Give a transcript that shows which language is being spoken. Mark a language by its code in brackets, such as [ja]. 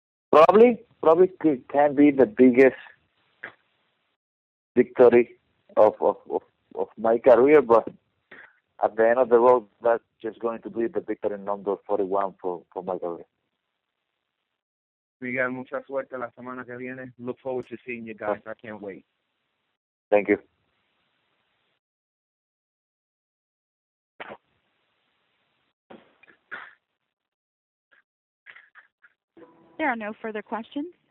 [en] Probably can be the biggest victory of my career, but at the end of the road, that's just going to be the victory number 41 for my career. [es] Miguel, mucha suerte la semana que viene. [en] Look forward to seeing you guys. I can't wait. Thank you. There are no further questions.